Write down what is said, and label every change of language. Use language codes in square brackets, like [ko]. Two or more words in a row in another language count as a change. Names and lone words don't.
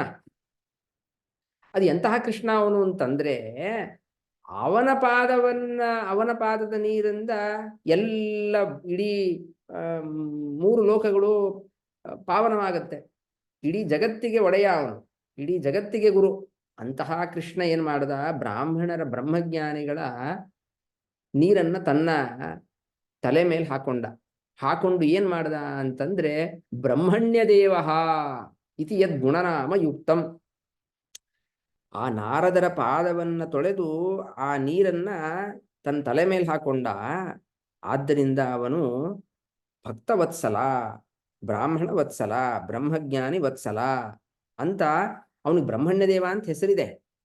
[kn] ಅದು ಎಂತಹ ಕೃಷ್ಣ ಅವನು ಅಂತಂದ್ರೆ, ಅವನ ಪಾದದ ನೀರಿಂದ ಎಲ್ಲ ಇಡೀ 3 ಲೋಕಗಳು ಪಾವನವಾಗತ್ತೆ. ಇಡೀ ಜಗತ್ತಿಗೆ ಒಡೆಯ ಅವನು, ಇಡೀ ಜಗತ್ತಿಗೆ ಗುರು. ಅಂತಹ ಕೃಷ್ಣ ಏನ್ ಮಾಡ್ದ? ಬ್ರಾಹ್ಮಣರ ಬ್ರಹ್ಮಜ್ಞಾನಿಗಳ ನೀರನ್ನ ತನ್ನ ತಲೆ ಮೇಲೆ ಹಾಕೊಂಡು ಏನ್ ಮಾಡ್ದ ಅಂತಂದ್ರೆ, [sa] ಬ್ರಹ್ಮಣ್ಯ ದೇವ ಇತಿ ಯದ್ ಗುಣನಾಮ ಯುಕ್ತಂ. [kn] ಆ ನಾರದರ ಪಾದವನ್ನ ತೊಳೆದು ಆ ನೀರನ್ನ ತನ್ನ ತಲೆ ಮೇಲೆ ಹಾಕೊಂಡ. ಆದ್ದರಿಂದ ಅವನು ಭಕ್ತವತ್ಸಲ, ಬ್ರಾಹ್ಮಣ ವತ್ಸಲ, ಬ್ರಹ್ಮಜ್ಞಾನಿ ವತ್ಸಲ ಅಂತ ಅವನಿಗೆ ಬ್ರಹ್ಮಣ್ಯ ದೇವ ಅಂತ ಹೆಸರಿದೆ.